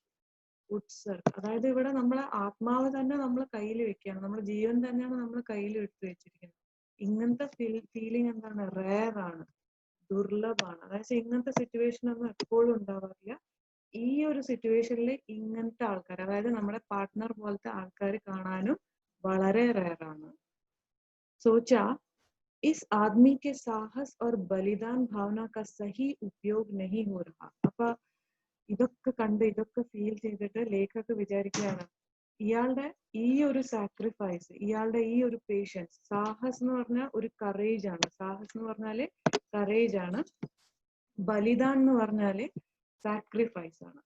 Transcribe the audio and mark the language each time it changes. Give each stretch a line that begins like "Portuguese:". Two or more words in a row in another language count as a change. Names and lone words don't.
Malayalam: അതായത് ഇവിടെ നമ്മളെ ആത്മാവ് തന്നെ നമ്മൾ കയ്യിൽ വെക്കുകയാണ്, നമ്മുടെ ജീവൻ തന്നെയാണ് നമ്മൾ കയ്യിൽ എടുത്തു വെച്ചിരിക്കുന്നത്. ഇങ്ങനത്തെ ഫീലിംഗ് എന്താണ്, റെയർ ആണ്, ദുർലഭമാണ്. അതായത് ഇങ്ങനത്തെ സിറ്റുവേഷൻ ഒന്നും എപ്പോഴും ഉണ്ടാവാറില്ല. ഈ ഒരു സിറ്റുവേഷനിൽ ഇങ്ങനത്തെ ആൾക്കാർ, അതായത് നമ്മുടെ പാർട്ട്ണർ പോലത്തെ ആൾക്കാർ കാണാനും വളരെ റെയർ ആണ്.
Hindi: सोचा इस आदमी के साहस और बलिदान भावना का सही उपयोग नहीं हो रहा.
Malayalam: അപ്പൊ ഇതൊക്കെ കണ്ട് ഇതൊക്കെ ഫീൽ ചെയ്തിട്ട് ലേഖക് വിചാരിക്കുകയാണ്, ഇയാളുടെ ഈ ഒരു സാക്രിഫൈസ്, ഇയാളുടെ ഈ ഒരു പേഷ്യൻസ്, സാഹസ് എന്ന് പറഞ്ഞാൽ ഒരു കറേജ് ആണ്. സാഹസ് എന്ന് പറഞ്ഞാല് കറേജ് ആണ്. ബലിദാൻ എന്ന് പറഞ്ഞാല് സാക്രിഫൈസ് ആണ്.